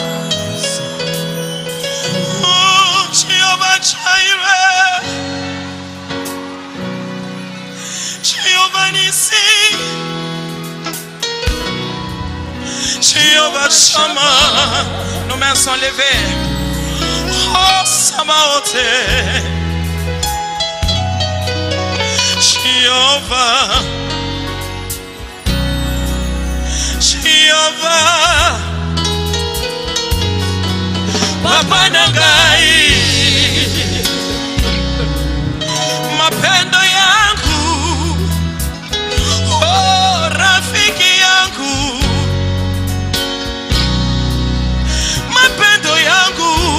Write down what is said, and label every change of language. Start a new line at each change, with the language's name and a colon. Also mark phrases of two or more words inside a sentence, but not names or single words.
French: oh Jehovah Jireh, Jehovah Nissi, Jehovah Shammah. Nos mains sont levées. Oh Sabaoth, Jehovah, Jehovah,
Lingala: Papa Nangai,
Swahili: mapendo yangu, oh rafiki yangu, mapendo yangu.